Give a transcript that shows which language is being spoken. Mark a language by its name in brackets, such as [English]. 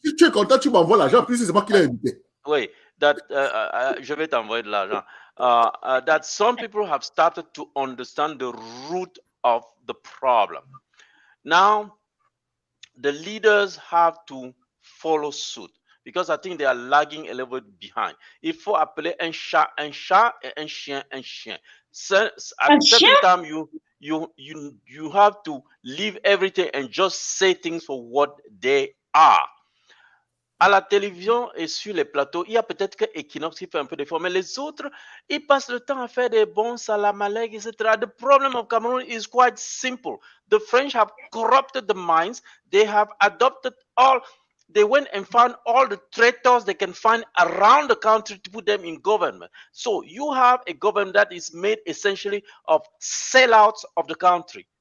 [French] Si tu es content, tu m'envoies l'argent, puis c'est moi qui l'ai invité. Oui, je vais t'envoyer de l'argent. [English] That some people have started to understand the root of the problem. Now, the leaders have to follow suit, because I think they are lagging a little bit behind. [French] Il faut appeler un chat et un chien un chien. [English] At a certain time, you have to leave everything and just say things for what they are. [French] À la télévision et sur les plateaux, il y a peut-être que Equinox qui fait un peu d'effort, mais les autres, ils passent le temps à faire des bons salamalek, etc. [English] The problem of Cameroon is quite simple. The French have corrupted the minds. They have adopted they went and found all the traitors they can find around the country to put them in government. So you have a government that is made essentially of sellouts of the country.